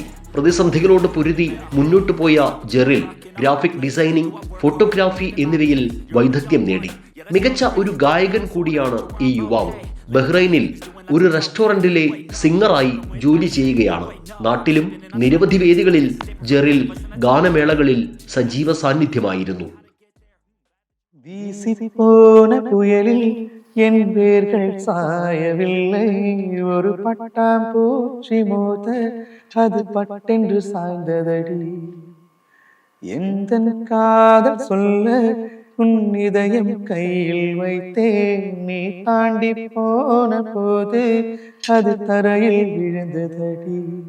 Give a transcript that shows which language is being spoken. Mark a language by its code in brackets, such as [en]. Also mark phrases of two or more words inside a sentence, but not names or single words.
[ml] പ്രതിസന്ധികളോട് പൊരുതി മുന്നോട്ടു പോയ ജെറിൽ ഗ്രാഫിക് ഡിസൈനിങ്, ഫോട്ടോഗ്രാഫി എന്നിവയിൽ വൈദഗ്ധ്യം നേടി. മികച്ച ഒരു ഗായകൻ കൂടിയാണ് ഈ യുവാവ്. ബഹ്റൈനിൽ ഒരു റെസ്റ്റോറന്റിലെ സിംഗറായി ജോലി ചെയ്യുകയാണ്. നാട്ടിലും നിരവധി വേദികളിൽ ജെറിൽ ഗാനമേളകളിൽ സജീവ സാന്നിധ്യമായിരുന്നു. [ta] என் வேர்கள் சாயவில்லை, ஒரு பட்டாம்பூச்சி மோத அது பட்டென்று சாய்ந்ததடி. எந்தன் காதல் சொல்ல உன் இதயம் கையில் வைத்தேன், நீ தாண்டி போன போது அது தரையில் விழுந்ததடி.